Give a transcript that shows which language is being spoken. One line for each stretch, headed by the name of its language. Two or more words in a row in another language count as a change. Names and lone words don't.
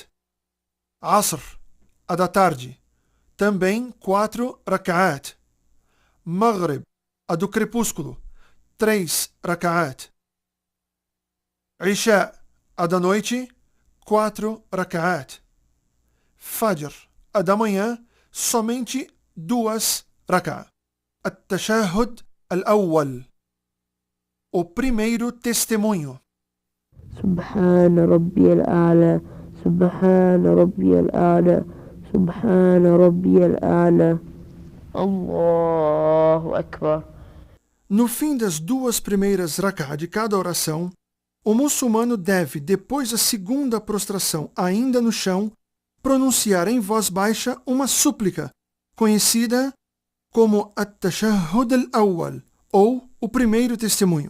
Portuguese: Asr, a da tarde, também 4 Rak'at. Maghrib, a do crepúsculo, 3 Rak'at. Isha, a da noite, 4 Rak'at. Fajr, a da manhã, somente 2 Rak'a.
Arabic: التشهد الأول,
Portuguese: o primeiro testemunho.
Arabic: سبحان ربي الأعلى سبحان ربي الأعلى سبحان ربي الأعلى. الله أكبر.
Portuguese: No fim das 2 primeiras rak'a de cada oração, o muçulmano deve, depois da segunda prostração ainda no chão, pronunciar em voz baixa uma súplica, conhecida como
Arabic: التشهد الأول,
Portuguese: ou o primeiro testemunho.